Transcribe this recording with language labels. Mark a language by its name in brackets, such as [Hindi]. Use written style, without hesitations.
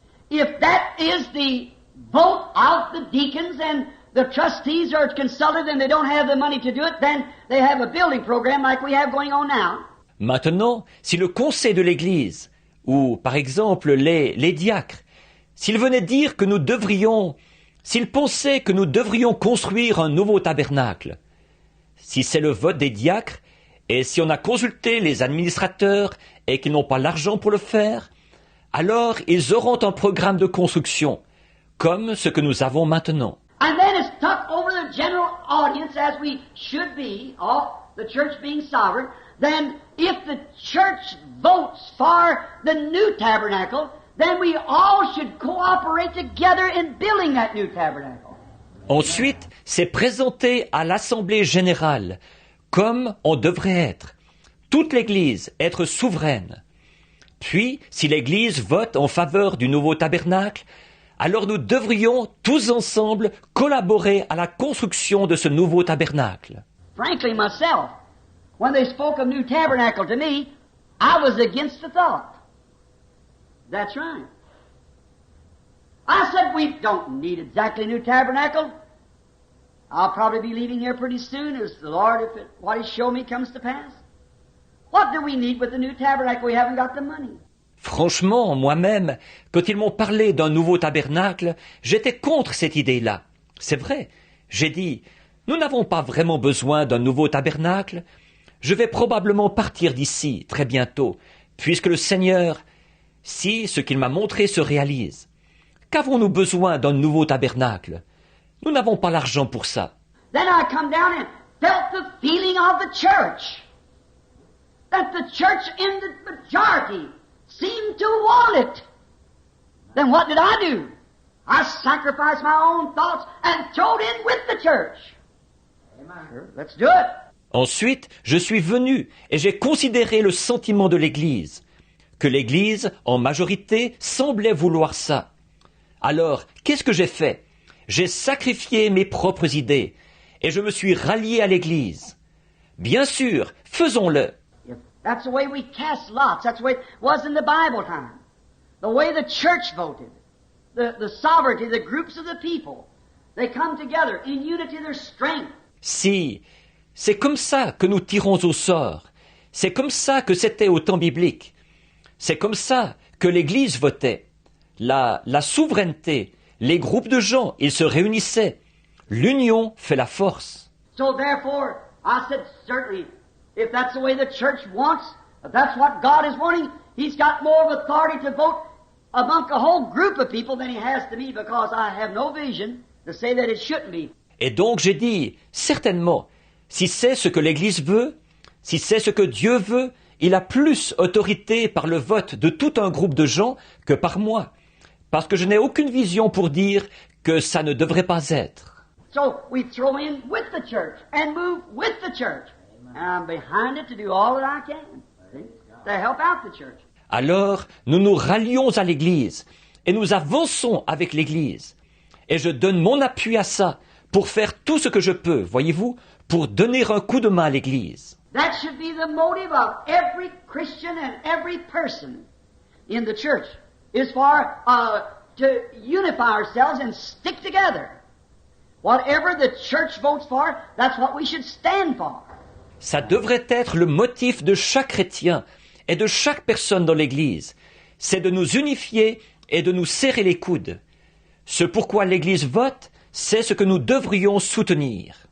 [English] If that is the vote of the deacons and the trustees are consulted and they don't have the money to do it, then they have a building program like we have going on now. [French] Maintenant, si le conseil de l'Église, ou par exemple les diacres, s'ils venaient dire que nous devrions, s'ils pensaient que nous devrions construire un nouveau tabernacle, si c'est le vote des diacres, et si on a consulté les administrateurs et qu'ils n'ont pas l'argent pour le faire, alors ils auront un programme de construction, comme ce que nous avons maintenant. [English] And then it's tucked over the general audience as we should be, the church being sovereign. Then if the church votes for the new tabernacle, then we all should cooperate together in building that new tabernacle. [French] Ensuite, c'est présenté à l'Assemblée générale, comme on devrait être. Toute l'Église être souveraine. Puis, si l'Église vote en faveur du nouveau tabernacle, alors nous devrions tous ensemble collaborer à la construction de ce nouveau tabernacle. [English] Frankly, myself, when they spoke of new tabernacle to me, I was against the thought. That's right. I said, we don't need exactly a new tabernacle. I'll probably be leaving here pretty soon as the Lord, what He showed me comes to pass. What do we need with the new tabernacle? We haven't got the money. [French] Franchement, moi-même, quand ils m'ont parlé d'un nouveau tabernacle, j'étais contre cette idée-là. C'est vrai. J'ai dit, nous n'avons pas vraiment besoin d'un nouveau tabernacle. Je vais probablement partir d'ici très bientôt, puisque le Seigneur, si ce qu'il m'a montré se réalise. Qu'avons-nous besoin d'un nouveau tabernacle? Nous n'avons pas l'argent pour ça. [English] Then I come down and felt the feeling of the church. That the church in the majority seemed to want it. Then what did I do? I sacrificed my own thoughts and threw it in with the church. Sure, let's do it. [French] Ensuite, je suis venu et j'ai considéré le sentiment de l'Église, que l'Église, en majorité, semblait vouloir ça. Alors, qu'est-ce que j'ai fait? J'ai sacrifié mes propres idées et je me suis rallié à l'Église. Bien sûr, faisons-le. [English] That's the way we cast lots. That's the way it was in the Bible time. The way the church voted. The sovereignty, the groups of the people. They come together in unity, their strength. [French] Si, c'est comme ça que nous tirons au sort. C'est comme ça que c'était au temps biblique. C'est comme ça que l'Église votait. La souveraineté, les groupes de gens, ils se réunissaient. L'union fait la force. [English] So therefore, I said, certainly, if that's the way the church wants, if that's what God is wanting, He's got more of authority to vote among a whole group of people than He has to me, because I have no vision to say that it shouldn't be. [French] Et donc j'ai dit, certainement, Si c'est ce que l'Église veut, si c'est ce que Dieu veut, il a plus autorité par le vote de tout un groupe de gens que par moi, parce que je n'ai aucune vision pour dire que ça ne devrait pas être. [English] So we throw in with the church and move with the church. And I'm behind it to do all that I can, see, to help out the church. [French] Alors, nous nous rallions à l'Église et nous avançons avec l'Église. Et je donne mon appui à ça pour faire tout ce que je peux, voyez-vous, pour donner un coup de main à l'Église. [English] That should be the motive of every Christian and every person in the church, is for to unify ourselves and stick together. Whatever the church votes for, that's what we should stand for. [French] Ça devrait être le motif de chaque chrétien et de chaque personne dans l'Église. C'est de nous unifier et de nous serrer les coudes. Ce pourquoi l'Église vote, c'est ce que nous devrions soutenir.